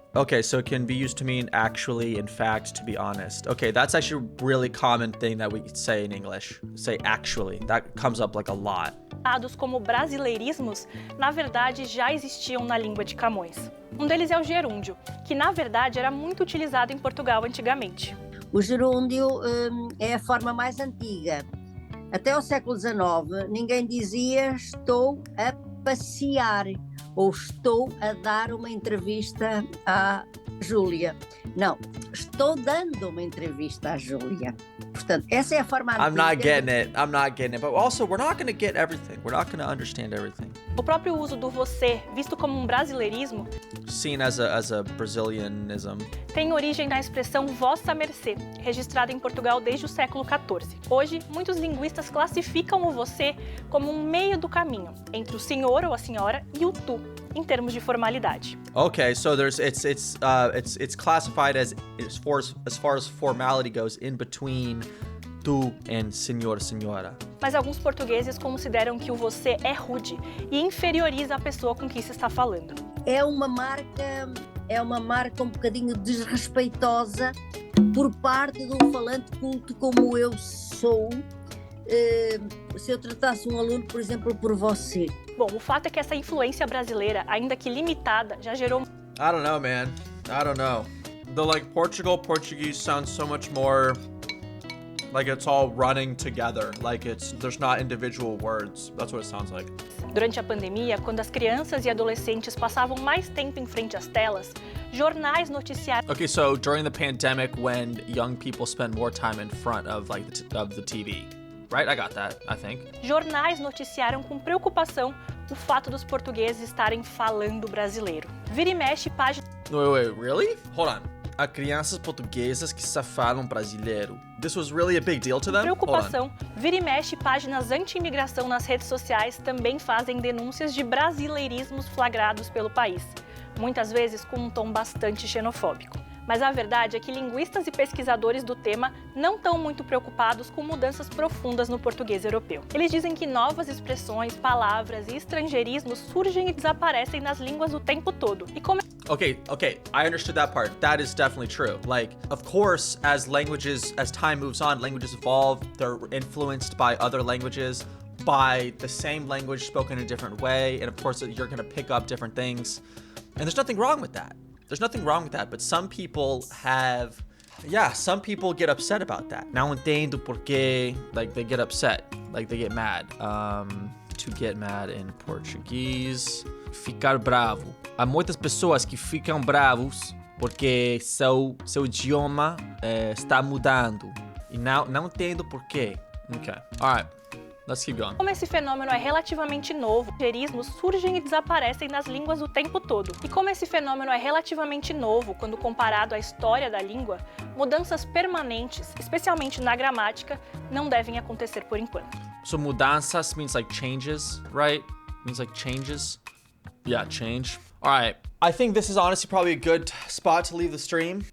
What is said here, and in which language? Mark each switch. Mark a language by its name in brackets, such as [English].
[English] Okay, so it can be used to mean actually, in fact, to be honest. Okay, that's actually a really common thing that we say in English. Say actually. That comes up like a lot. [Portuguese] apontados como brasileirismos, na verdade, já existiam na língua de Camões. Um deles é o gerúndio, que na verdade era muito utilizado em Portugal antigamente. O gerúndio é a forma mais antiga. Até o século XIX, ninguém dizia estou a passear ou estou a dar uma entrevista à Júlia. Não, estou dando uma entrevista à Júlia. Portanto, essa é a forma antiga. [English] I'm not getting it. But also, we're not going to get everything. We're not going to understand everything. [Portuguese] O próprio uso do você, visto como um brasileirismo, [English] Seen as a Brazilianism. [Portuguese] tem origem na expressão vossa mercê, registrada em Portugal desde o século XIV. Hoje, muitos linguistas classificam o você como um meio do caminho entre o senhor ou a senhora e o tu, em termos de formalidade. [English] Okay, so it's classified as far as formality goes in between tu and senhor, senhora. [Portuguese] Mas alguns portugueses consideram que o você é rude e inferioriza a pessoa com quem se está falando. É uma marca é uma marca um bocadinho desrespeitosa por parte de um falante culto como eu sou, se eu tratasse um aluno, por exemplo, por você. Bom, o fato é que essa influência brasileira, ainda que limitada, já gerou [English] I don't know, man. I don't know. The Portuguese sounds so much more like it's all running together. Like there's not individual words. That's what it sounds like. [Portuguese] Durante a pandemia, quando as crianças e adolescentes passavam mais tempo em frente às telas, jornais noticiaram [English] Okay, so during the pandemic, when young people spend more time in front of the TV, right? I got that, I think. [Portuguese] Jornais noticiaram com preocupação o fato dos portugueses estarem falando brasileiro. Vira e mexe, página [English] Wait, really? Hold on. [Portuguese] Há crianças portuguesas que só falam brasileiro. [English] This was really a big deal to them? Hold on. [Portuguese] preocupação. Vira e mexe, páginas anti-imigração nas redes sociais também fazem denúncias de brasileirismos flagrados pelo país, muitas vezes com um tom bastante xenofóbico. Mas a verdade é que linguistas e pesquisadores do tema não estão muito preocupados com mudanças profundas no português europeu. Eles dizem que novas expressões, palavras e estrangeirismos surgem e desaparecem nas línguas o tempo todo. E como [English] Okay, I understood that part. That is definitely true. Like, of course, as time moves on, languages evolve, they're influenced by other languages, by the same language spoken in a different way, and of course, you're gonna pick up different things. And there's nothing wrong with that. There's nothing wrong with that, but some people get upset about that. [Portuguese] Não entendo porque, [English] like, they get upset, like, they get mad. To get mad in Portuguese, [Portuguese] ficar bravo. Há muitas pessoas que ficam bravos porque seu idioma está mudando. E não entendo porquê. [English] Okay, alright. Let's keep going. [Portuguese] Como esse fenômeno é relativamente novo, estrangeirismos surgem e desaparecem nas línguas o tempo todo. E como esse fenômeno é relativamente novo quando comparado à história da língua, mudanças permanentes, especialmente na gramática, não devem acontecer por enquanto. [English] So mudanças means like changes, right? Means like changes. Yeah, change. Alright. I think this is honestly probably a good spot to leave the stream.